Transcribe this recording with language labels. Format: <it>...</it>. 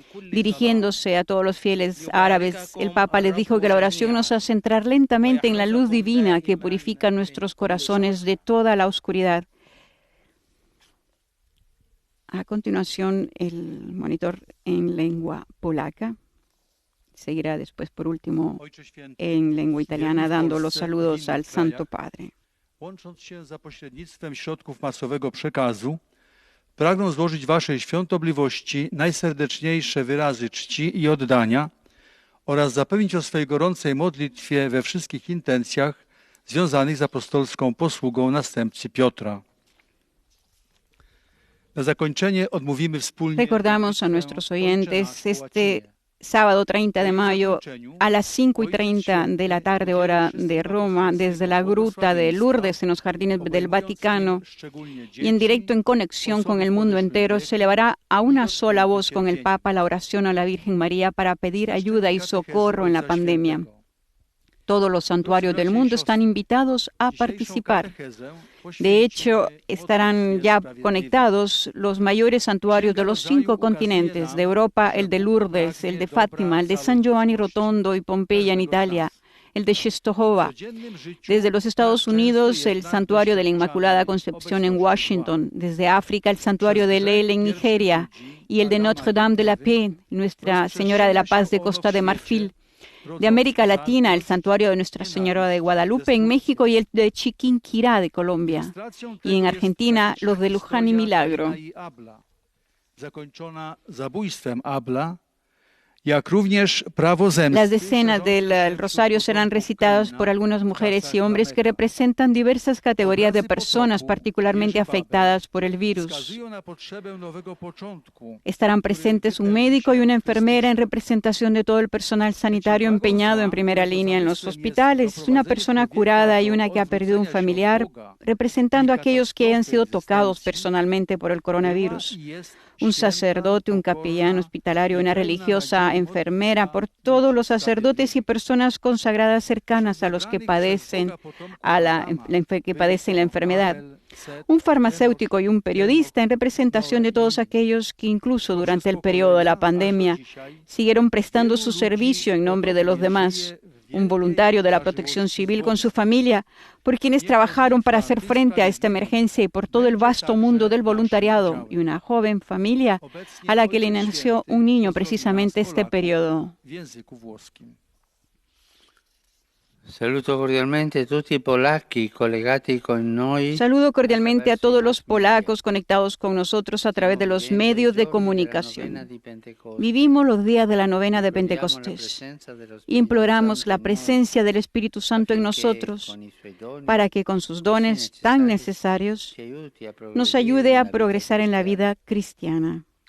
<es>Dirigiéndose a todos los fieles árabes, el Papa les dijo que la oración nos hace entrar lentamente en la luz divina que purifica nuestros corazones de toda la oscuridad. A continuación, el monitor en lengua polaca. Seguirá después, por último, en lengua italiana, dando los saludos al Santo Padre.</es> <pl>Łącząc się za pośrednictwem środków masowego przekazu, pragnę złożyć Waszej świątobliwości najserdeczniejsze wyrazy czci i oddania oraz zapewnić o swej gorącej modlitwie we wszystkich intencjach związanych z apostolską posługą następcy Piotra. Na zakończenie odmówimy wspólnie.</pl> <es>Recordamos a nuestros oyentes este sábado 30 de mayo a las 5:30 de la tarde, hora de Roma, desde la gruta de Lourdes en los jardines del Vaticano y en directo en conexión con el mundo entero, se elevará a una sola voz con el Papa la oración a la Virgen María para pedir ayuda y socorro en la pandemia. Todos los santuarios del mundo están invitados a participar. De hecho, estarán ya conectados los mayores santuarios de los 5 continentes, de Europa, el de Lourdes, el de Fátima, el de San Giovanni Rotondo y Pompeya en Italia, el de Czestochowa. Desde los Estados Unidos, el santuario de la Inmaculada Concepción en Washington. Desde África, el santuario de Lel en Nigeria y el de Notre-Dame de la Paix, Nuestra Señora de la Paz de Costa de Marfil. De América Latina, el santuario de Nuestra Señora de Guadalupe en México y el de Chiquinquirá de Colombia. Y en Argentina, los de Luján y Milagro.</es> <pl>Zakończona zabójstwem Abla jak również prawo</pl> <es>Las</es> <pl>zemsty.</pl> <es>decenas del rosario serán recitadas por algunas mujeres y hombres que representan diversas categorías de personas particularmente afectadas por el virus.</es> <pl>Wskazują na potrzebę nowego początku.</pl> <es>Estarán presentes un médico y una enfermera en representación de todo el personal sanitario empeñado en primera línea en los hospitales, una persona curada y una que ha perdido un familiar, representando a aquellos que hayan sido tocados personalmente por el coronavirus. Un sacerdote, un capellán hospitalario, una religiosa enfermera, por todos los sacerdotes y personas consagradas cercanas a los que padecen la enfermedad. Un farmacéutico y un periodista en representación de todos aquellos que incluso durante el periodo de la pandemia siguieron prestando su servicio en nombre de los demás. Un voluntario de la Protección Civil con su familia, por quienes trabajaron para hacer frente a esta emergencia y por todo el vasto mundo del voluntariado, y una joven familia a la que le nació un niño precisamente este periodo.</es> <pl>W języku włoskim.</pl> <it>Saluto cordialmente a tutti i polacchi collegati con noi.</it> <es>Saludo cordialmente a todos los polacos conectados con nosotros a través de los medios de comunicación. Vivimos los días de la novena de Pentecostés. Imploramos la presencia del Espíritu Santo en nosotros para que con sus dones tan necesarios nos ayude a progresar en la vida cristiana.</es>